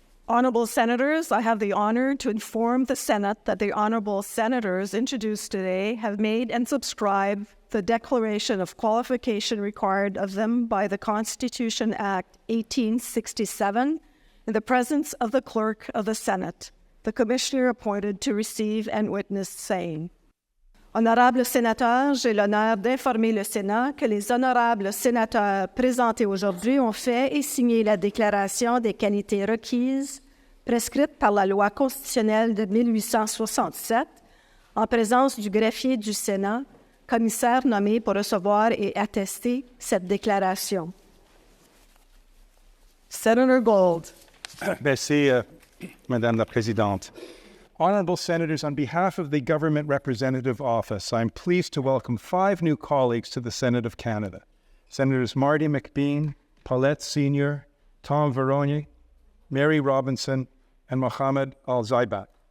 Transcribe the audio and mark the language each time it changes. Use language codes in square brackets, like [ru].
[en] Honorable Senators, I have the honor to inform the Senate that the Honorable Senators introduced today have made and subscribed the declaration of qualification required of them by the Constitution Act 1867 in the presence of the Clerk of the Senate, the Commissioner appointed to receive and witness same. [fr] Honorables sénateurs, j'ai l'honneur d'informer le Sénat que les honorables sénateurs présentés aujourd'hui ont fait et signé la déclaration des qualités requises prescrite par la loi constitutionnelle de 1867 en présence du greffier du Sénat, commissaire nommé pour recevoir et attester cette déclaration. [en] Senator Gold. [fr] Merci, Madame la Présidente. [en] Honorable Senators, on behalf of the Government Representative Office, I'm pleased to welcome 5 new colleagues to the Senate of Canada. Senators Marty McBean, Paulette Senior, Tom Veronier, Mary Robinson, and Mohammed Al-Zaibak.